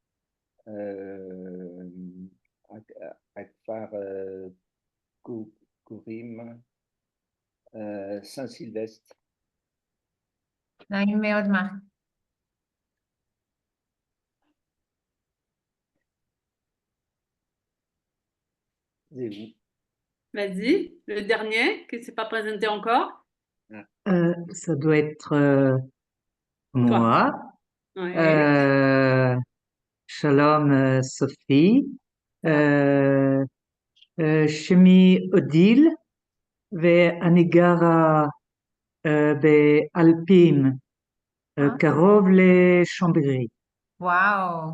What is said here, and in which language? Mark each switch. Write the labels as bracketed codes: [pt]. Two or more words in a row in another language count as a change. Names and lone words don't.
[he] הכפר קוראים סן סילבסט. נעים מאוד, מרק. זהו. [fr] Vas-y, le dernier qui ne s'est pas présenté encore. Ça doit être moi. Ouais. [he] Shalom Sophie. שמי אודיל, ואני גרה באלפים, קרוב לשמברי. וואו.